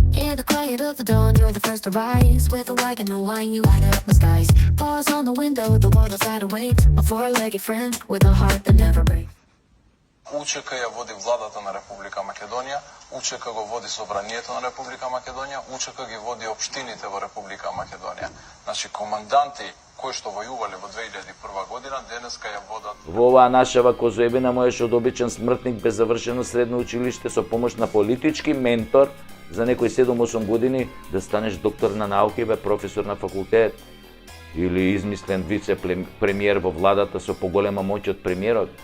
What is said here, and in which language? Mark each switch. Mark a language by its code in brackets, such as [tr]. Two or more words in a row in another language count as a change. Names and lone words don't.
[en] near the quiet of the dawn, you're the first to rise. With a wagon and wine, you light up the skies. Bars on the window, the world outside awaits. A four-legged friend with a heart that never breaks. [mk] УЧК ја води владата на Република Македонија, УЧК го води собранието на Република Македонија, УЧК ги води општините во Република Македонија. Значи, команданти кои што војувале во 2001 година, денеска ја водат. Во оваа нашава Козоебина можеше од обичен смртник без завршено средно училиште со помош на политички ментор за некои 7-8 години да станеш доктор на науки, бе професор на факултет или измислен вице-премиер во владата со поголема моќ од премиерот.